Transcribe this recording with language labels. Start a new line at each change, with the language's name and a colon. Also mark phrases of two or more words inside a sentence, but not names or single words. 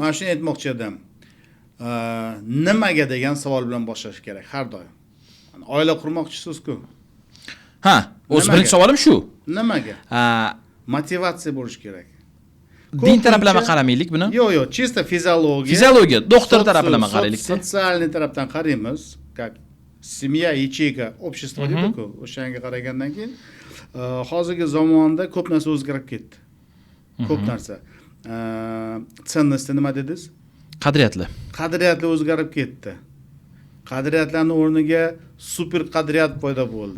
Uzbek: Men shuni aytmoqchi edim. Nimaga degan savol bilan boshlash kerak har doim. Oila qurmoqchisiz-ku. Ha, o'z birinchi savolim shu. Nimaga? motivatsiya bo'lishi kerak. Din taraflama qaramaylik buni. Yo'q, чисто fiziologiya. Fiziologiya, doktor taraflama qaraylik. Sotsialniy tarafdan qaraymiz.
Russian: Как семья, ячейка, общество deydi-ku.
Uzbek: O'shanga qaragandan keyin hozirgi zamonda ko'p narsa o'zgarib ketdi. Ko'p narsa. Ценности nima dedingiz? Qadriyatlar. Qadriyatlar o'zgarib ketdi. Qadriyatlarning o'rniga super qadriyat paydo bo'ldi.